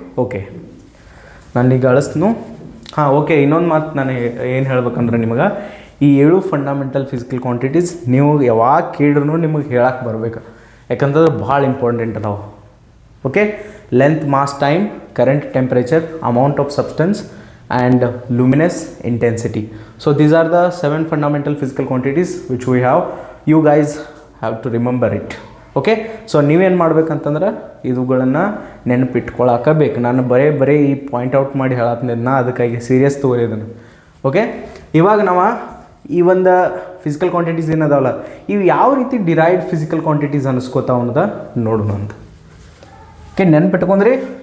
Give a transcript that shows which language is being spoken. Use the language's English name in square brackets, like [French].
[Kannada] Okay, ನಾನೀಗ ಅಳಿಸ್ನು. ಹಾಂ, okay, ಇನ್ನೊಂದು ಮಾತು ನಾನು ಏನು ಹೇಳ್ಬೇಕಂದ್ರೆ ನಿಮಗೆ ಈ 7 ಫಂಡಮೆಂಟಲ್ ಫಿಸಿಕಲ್ ಕ್ವಾಂಟಿಟೀಸ್ ನೀವು ಯಾವಾಗ ಕೇಳಿದ್ರೂ ನಿಮಗೆ ಹೇಳಕ್ಕೆ ಬರಬೇಕು. ಯಾಕಂತಂದ್ರೆ ಭಾಳ ಇಂಪಾರ್ಟೆಂಟ್ ಅದಾವೆ. Okay, length, mass, time, current, temperature, amount of substance and luminous intensity. [English] So these are the 7 fundamental physical quantities which we have. You guys have to remember it. [Kannada] Okay, so ನೀವೇನು ಮಾಡ್ಬೇಕಂತಂದ್ರೆ ಇವುಗಳನ್ನು ನೆನಪಿಟ್ಕೊಳಕಬೇಕು. ನಾನು ಬರೀ ಈ point out ಮಾಡಿ ಹೇಳತ್ನ, ಅದಕ್ಕಾಗಿ serious ತಗೋರಿದನ್ನು. Okay, ಇವಾಗ ನಾವು ಈ ಒಂದು ಫಿಸಿಕಲ್ ಕ್ವಾಂಟಿಟೀಸ್ ಏನದಾವಲ್ಲ, ಇವು ಯಾವ ರೀತಿ ಡಿರೈವ್ಡ್ ಫಿಸಿಕಲ್ ಕ್ವಾಂಟಿಟೀಸ್ ಅನ್ನಿಸ್ಕೋತಾವ ಅನ್ನೋದ ನೋಡೋಣ ಅಂತ. ಓಕೆ, ನೆನ್ಪಿಟ್ಕೊಂಡ್ರಿ?